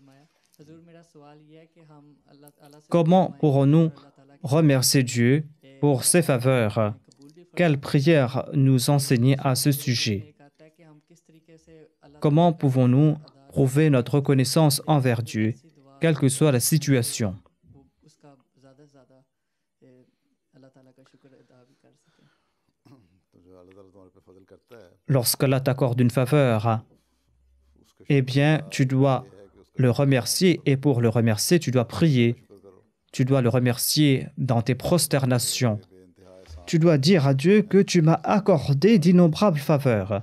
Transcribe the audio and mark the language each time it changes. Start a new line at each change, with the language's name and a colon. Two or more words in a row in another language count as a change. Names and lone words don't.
French: Comment pourrons-nous remercier Dieu pour ses faveurs? Quelle prière nous enseigner à ce sujet? Comment pouvons-nous prouver notre reconnaissance envers Dieu, quelle que soit la situation?
Urdu: تو جو اللہ تعالیٰ تمہارے پے فضل کرتا ہے
French: Lorsqu'Allah t'accorde une faveur, eh bien, tu dois le remercier et pour le remercier, tu dois prier. Tu dois le remercier dans tes prosternations. Tu dois dire à Dieu que tu m'as accordé d'innombrables faveurs.